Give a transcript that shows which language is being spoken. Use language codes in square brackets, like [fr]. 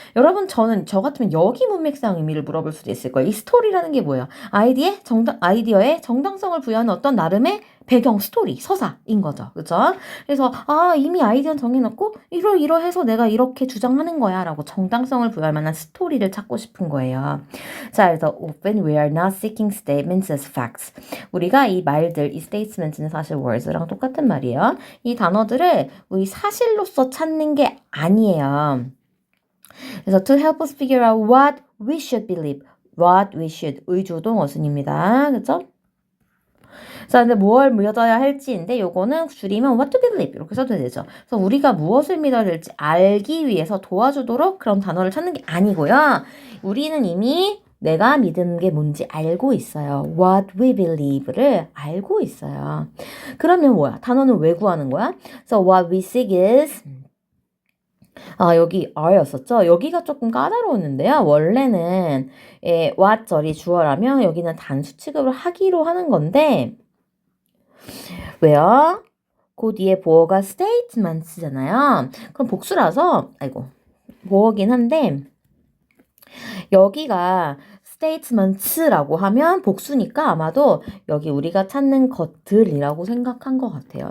[ko] 여러분, 저 같으면 여기 문맥상 의미를 물어볼 수도 있을 거예요. 이 스토리라는 게 뭐예요? 아이디어에 정당성을 부여하는 어떤 나름의 배경, 스토리, 서사인 거죠. 그죠? 그래서, 이미 아이디어는 정해놓고, 이러해서 내가 이렇게 주장하는 거야. 라고 정당성을 부여할 만한 스토리를 찾고 싶은 거예요. 자, 그래서, [en] often we are not seeking statements as facts. [ko] 우리가 이 말들, 이 statements는 사실 words랑 똑같은 말이에요. 이 단어들을 우리 사실로서 찾는 게 아니에요. 그래서, [en] to help us figure out what we should believe. what we should. [ko] 의주동 어순입니다. 그죠? 자, 근데 무엇을 믿어야 할지인데 요거는 줄이면 [en] what to believe [ko] 이렇게 써도 되죠. 그래서 우리가 무엇을 믿어야 될지 알기 위해서 도와주도록 그런 단어를 찾는 게 아니고요. 우리는 이미 내가 믿는 게 뭔지 알고 있어요. [en] What we believe [ko] 를 알고 있어요. 그러면 뭐야? 단어는 왜 구하는 거야? [en] So what we seek is [ko] 여기 [en] are였었죠? [ko] 여기가 조금 까다로웠는데요. 원래는 what 절이 주어라면 여기는 단수 취급을 하기로 하는 건데 왜요? 그 뒤에 보어가 statements잖아요. 그럼 복수라서 보어긴 한데 여기가 statements라고 하면 복수니까 아마도 여기 우리가 찾는 것들이라고 생각한 것 같아요.